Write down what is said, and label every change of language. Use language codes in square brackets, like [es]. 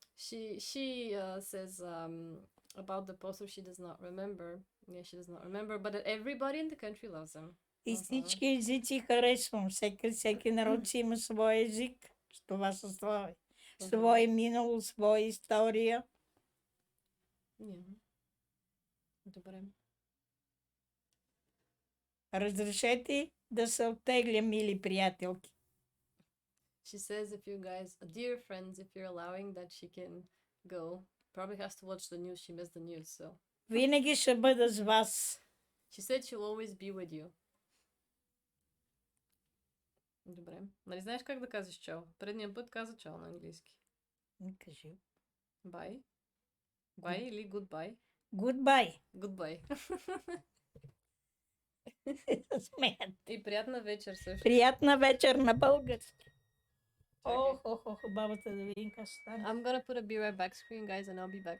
[en] She says about the poster she does not remember. Yeah, she does not remember, but everybody in the country loves him. [bg] И всички езици харесвам. Всеки народ си има свой език. Това са слави. Свое минало, своя история. Добре. Разрешете да се оттегля, мили приятелки. [en] She says if you guys, dear friends, if you're allowing that she can go. Probably has to watch the news. She missed the news, so. [bg] Винаги ще бъда с вас. [en] She said she'll always be with you. [bg] Добре. Нали знаеш как да казваш чао? Предния път каза чао на английски. Кажи. [en] Bye. Bye [bg] или [en] goodbye? Goodbye. Goodbye. [bg] Смеят. И приятна вечер също. Приятна вечер на български. Бабата да видим как стане. [en] I'm gonna put a be right back screen, guys, and I'll be back.